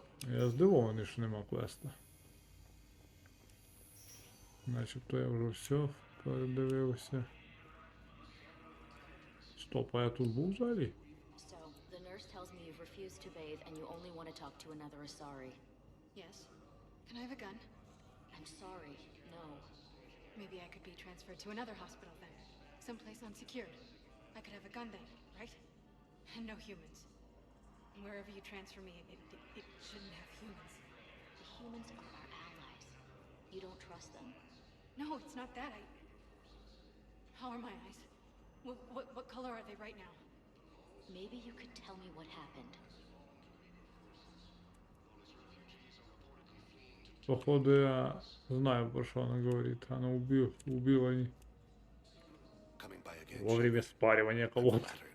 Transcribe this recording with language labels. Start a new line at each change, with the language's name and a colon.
Ukrainian: Я здивований, що нема квеста. Начебто я вже все передивився. Стоп, а я тут був взагалі?
English: So, the nurse tells me you've refused to bathe and you only want to talk to another Asari. Yes. Can I have a gun? I'm sorry, no. Maybe I could be transferred to another hospital then. Someplace unsecured. I could have a gun then, right? And no humans. And wherever you transfer me, it shouldn't have humans. The humans are our allies. You don't trust them? No, it's not that. How are my eyes? What color are they right now? Maybe you could tell me what happened.
Russian: Походу я знаю, про что она говорит. Она убила не... во время спаривания кого-то.